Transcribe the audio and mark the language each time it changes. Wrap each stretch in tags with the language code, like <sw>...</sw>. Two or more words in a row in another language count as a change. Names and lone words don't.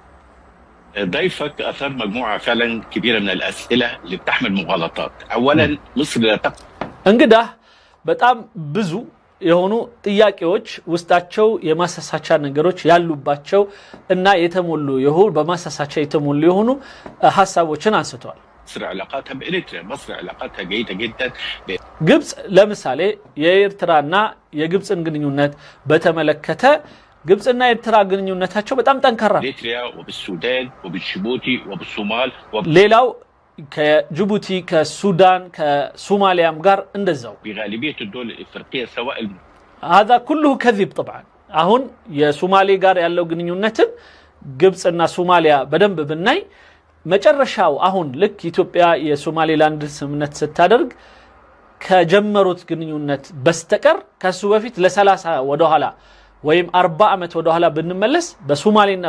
<ar>ضيفك أثر مجموعة فعلا كبيرة من الأسئلة اللي بتحمل مغالطات أولا مصر لا</ar> <am>እንግዳ በጣም ብዙ የሆኑ ጥያቄዎች ውስጣቸው የማሳሳቻ ነገሮች ያሉባቸው እና የተሞሉ ይሁን በማሳሳቻ የተሞሉ የሆኑ ሐሳቦችን አንስተዋል</am> <ar>مصر علاقاتها بإريتريا مصر علاقاتها جيدة جدا</ar> <am>ግብጽ ለምሳሌ የኤርትራና የግብጽን ግንኙነት በተመለከተ ግብጽና ኤርትራ ግንኙነታቸው በጣም ጠንካራ ነው</am> <ar>إريتريا وبالسودان وبالجيبوتي وبالصومال</ar> <am>ሌላው ከጅቡቲ ከሱዳን ከሶማሊያም ጋር እንደዛው</am> <ar>بغالبية الدول الإفريقية سواء هذا كله كذب طبعا</ar> <am>አሁን የሶማሌ ጋር ያለው ግንኙነትን ግብጽና ሶማሊያ በደንብ ብናይ መጨረሻው አሁን ልክ ኢትዮጵያ የሶማሌላንድ ስምምነት ስታደርግ ከጀመሩት ግንኙነት በስተቀር ከሱ በፊት ለ30 ወደ ኋላ ወይም 40 አመት ወደ ኋላ ብንመለስ በሶማሌና</am>